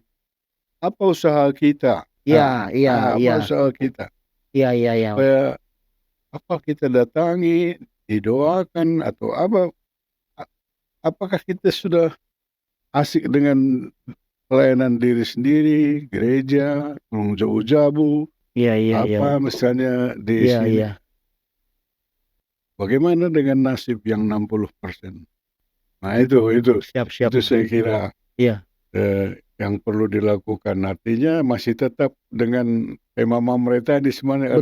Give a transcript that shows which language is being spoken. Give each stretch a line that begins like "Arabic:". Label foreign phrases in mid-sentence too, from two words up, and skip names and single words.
Indonesian: Apa usaha kita? Iya. Apa usaha kita? Iya. Supaya apa kita datangi, didoakan atau apa? Apakah kita sudah asik dengan pelayanan diri sendiri, gereja, jabu-jabu? Iya. Apa misalnya di sini? bagaimana dengan nasib yang 60%? Nah itu Siap. saya kira Iya. yang perlu dilakukan. Artinya masih tetap dengan tema Mamre tadi sebenarnya